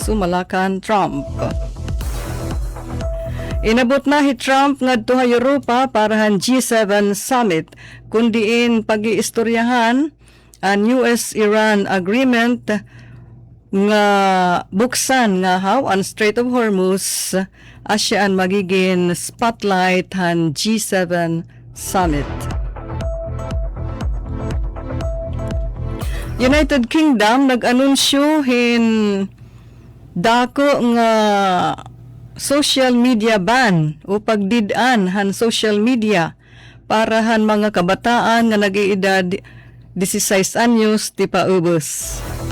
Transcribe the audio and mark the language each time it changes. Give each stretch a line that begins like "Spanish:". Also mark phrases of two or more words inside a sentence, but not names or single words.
Waray: Sumalakan Trump. Inabot na hi Trump ngadto ha Europa para han G7 summit kundiin pag-iistoryahan ang US-Iran agreement nga buksan nga how ang Strait of Hormuz asya ang magiging spotlight han G7 summit. United Kingdom nag-anunsyo hin dako nga
English: social media ban
Waray: o pagdid-an han
English: social media
Waray: para han mga kabataan nga nag-iedad 16 anyos ti paubos.